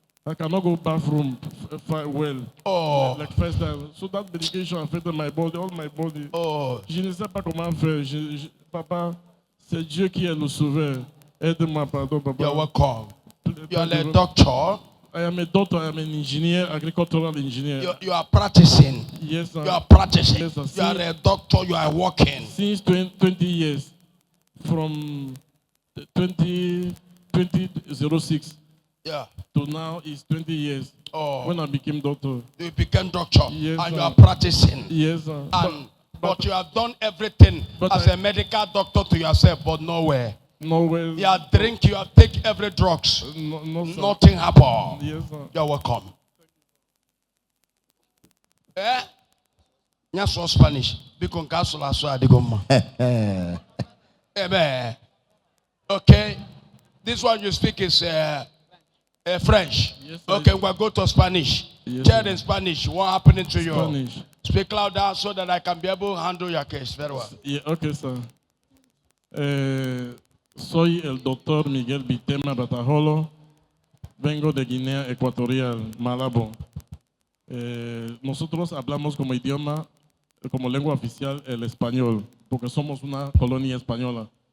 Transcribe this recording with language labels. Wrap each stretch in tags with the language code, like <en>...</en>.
<en>I cannot go bathroom well. Like first time. So that medication affected my body, all my body.</en> <fr>Je ne sais pas comment faire. Papa, c'est Dieu qui est le sauveur. Aide-moi, pardon, papa.</fr> <en>You're welcome. You are a doctor. I am a doctor. I am an engineer, agricultural engineer. You are practicing. Yes, sir. You are practicing. Yes, sir. You are a doctor. You are working. Since 20 years, from 2006. To now is 20 years. When I became doctor. You became doctor. Yes, and sir. you are practicing. Yes, sir. But you have done everything as a medical doctor to yourself, but nowhere. Nowhere. You have drink, you have take every drugs. No, sir. Nothing happened. Yes, sir. You're welcome. So Spanish. Because castle so adigoma. Amen. Okay. This one you speak is French. Yes, okay, we'll go to Spanish. Yes, Tell in Spanish what happening to you. Spanish. Speak louder so that I can be able to handle your case very well. Yeah, okay, sir.</en> <es>Soy el doctor Miguel Vitema Batajolo. Vengo de Guinea Ecuatorial, Malabo. Nosotros hablamos como idioma, como lengua oficial, el español, porque somos una colonia española.</es>